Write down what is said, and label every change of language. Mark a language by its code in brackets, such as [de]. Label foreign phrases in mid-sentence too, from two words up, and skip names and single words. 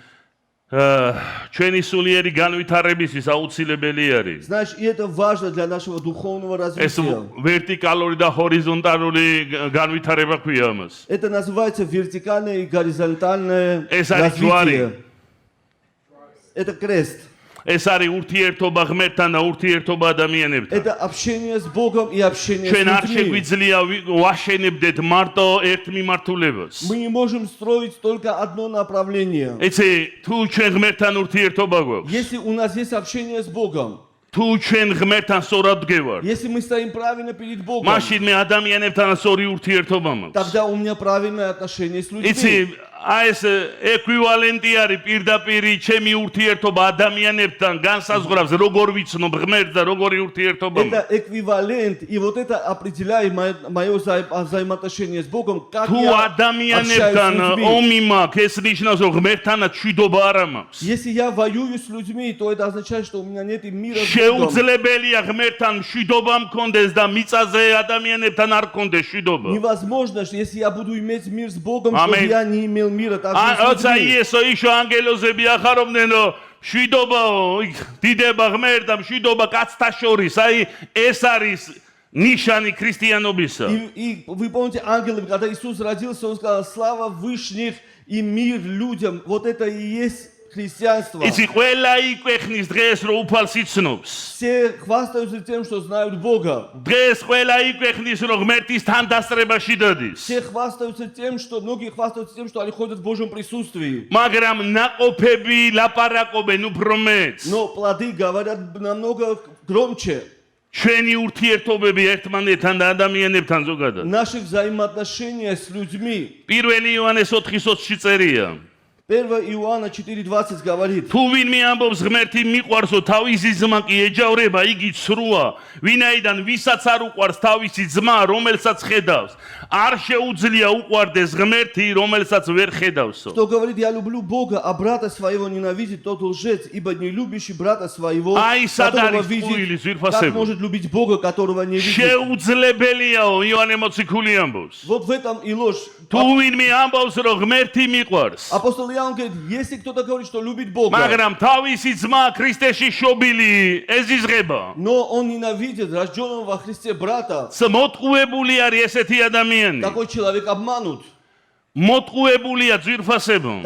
[ru] Знаешь, и это важно для нашего духовного развития. Это называется вертикальное и горизонтальное развитие. Это крест. [ka] ეს არის ურთიერთობა ღმერთთან და ურთიერთობა ადამიანებთან. [ru] Это общение с Богом и общение [ka] ჩვენ არ [ru] с людьми. [ka] შეგვიძლია ვაშენებდეთ მარტო ერთ მიმართულებას. [ru] Мы не можем строить только одно направление. [ka] იცი, თუ ჩვენ ღმერთთან ურთიერთობა გვაქვს, [ru] Если у нас есть общение с Богом, [ka] თუ ჩვენ ღმერთთან სწორად ვდგევართ, [ru] если мы стоим правильно перед Богом, [ka] მაშინ მე ადამიანებთან სწორი ურთიერთობა მაქვს. [ru] тогда у меня правильное отношение с людьми. [ka] იცი, აი ეს ეკვივალენტი არის პირდაპირ ჩემი ურთიერთობა ადამიანებთან განსაზღვრავს როგორ ვიცნობ ღმერთს და როგორი ურთიერთობა მაქვს. [ru] Это эквивалент, и вот это определяет мое взаимоотношение с Богом, как [ka] თუ [ru] я общаюсь [ka] ადამიანებთან [ru] с людьми. [ka] ომი მაქვს, ეს ნიშნავს რომ ღმერთთანაც მშვიდობა არ მაქვს. [ru] Если я воюю с людьми, то это означает, что у меня нет и мира с Богом. [ka] შეუძლებელია ღმერთთან მშვიდობა მქონდეს და მიწაზე ადამიანებთან არ მქონდეს მშვიდობა. [ru] Невозможно, что если я буду иметь мир с Богом, Аминь. чтобы я не имел мира также с [ka] როცა [ru] людьми. [ka] იესო იშო ანგელოზები ახარობდნენ რომ მშვიდობაო, დიდება ღმერთ და მშვიდობა კაცთა შორის, აი ეს არის ნიშანი ქრისტიანობისა. [ru] И вы помните, ангелы, когда Иисус родился, Он сказал, слава вышних и мир людям. Вот это и есть христианство. [ka] იცი, ყველა იკვეხნის დღეს რომ უფალს იცნობს. [ru] Все хвастаются тем, что знают Бога. [ka] დღეს ყველა იკვეხნის რომ ღმერთის თანდასწრებაში დადის. [ru] Все хвастаются тем, что многие хвастаются тем, что они ходят в Божьем присутствии. [ka] მაგრამ ნაყოფები ლაპარაკობენ უფრო მეც. [ru] Но плоды говорят намного громче. [ka] ჩვენი ურთიერთობები ერთმანეთთან და ადამიანებთან ზოგადად. [ru] Наши взаимоотношения с людьми. [ka] 1 იოანეს 4:20-ში წერია. [ru] 1 Иоанна 4:20 говорит. [ka] თუ ვინმე ამბობს ღმერთი მიყვარსო, თავისი ძმა კი ეჯავრება, იგი ცრუა. ვინაიდან ვისაც არ უყვარს თავისი ძმა, რომელსაც ხედავს, არ შეუძლია უყვარდეს ღმერთი, რომელსაც ვერ ხედავსო. [ru] Кто говорит, я люблю Бога, а брата своего ненавидит, тот лжец, ибо не любящий брата своего, Ай, которого [ka] садарис [ru] видит, пуилис, как [ka] вирфасебо. [ru] может любить Бога, которого не видит. [ka] შეუძლებელიაო იოანე მოციქული ამბობს. [ru] Вот в этом и ложь. [ka] თუ ვინმე ამბობს, რომ ღმერთი მიყვარს, [ru] Апостол Иоанн говорит, если кто-то говорит, что любит Бога, [ka] მაგრამ თავისი ძმა ქრისტეში შობილი ეზიზღება. [ru] но он ненавидит рожденного во Христе брата, [ka] მოტყუებული არის ესეთი ადამიანი. [ru] такой человек обманут. [ka] მოტყუებულია ძვირფასებო.